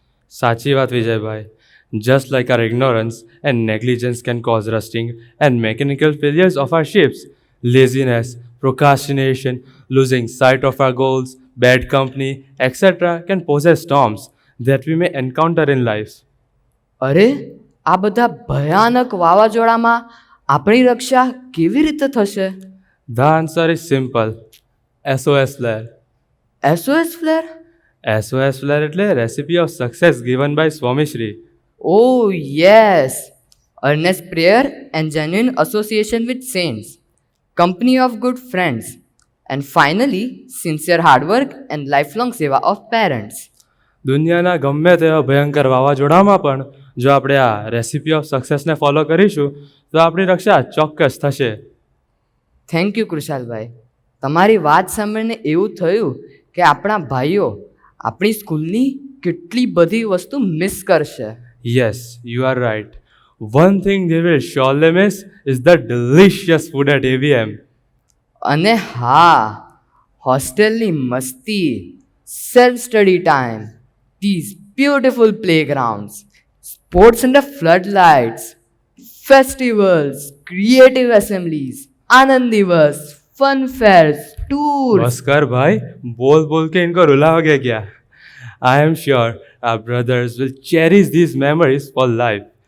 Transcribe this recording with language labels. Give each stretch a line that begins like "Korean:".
Gujarati: સાચી વાત Vijaybhai.
English: Just like our ignorance and negligence can cause rusting and mechanical failures of our ships, laziness, procrastination, losing sight of our goals, bad company, etc. can possess storms that we may encounter in life.
Gujarati: અરે, આ બધા ભયાનક વાવાઝોડામાં આપણી રક્ષા કેવી રીતે થશે?
English: The answer is simple. SOS Flare. SOS Flare? SOS Flare
Gujarati: એટલે
English: recipe of success given by Swami Shri. Oh, yes. Earnest prayer and genuine association with saints, company of good friends, and finally, sincere hard work and lifelong seva of parents.
Gujarati: દુનિયાના ગમે તેવા ભયંકર વાવાઝોડામાં પણ જો આપણે આ
English: recipe of સક્સેસને follow
Gujarati: કરીશું તો આપણી રક્ષા ચોક્કસ થશે.
English: Thank you કૃશાલભાઈ.
Gujarati: તમારી વાત સાંભળીને એવું થયું કે આપણા ભાઈઓ આપણી સ્કૂલની કેટલી બધી વસ્તુ મિસ કરશે.
English: Yes, you are right. One thing they will surely miss is the delicious food at AVM.
Gujarati: અને હા, હોસ્ટેલની મસ્તી, self study time,
English: these beautiful playgrounds, sports under floodlights, festivals, creative assemblies, Anand Diwas, fun fairs, tours.
Hindi: बस कर भाई, बोल बोल के इनको रुला हो गया क्या?
English: I am sure our brothers will cherish these memories for life.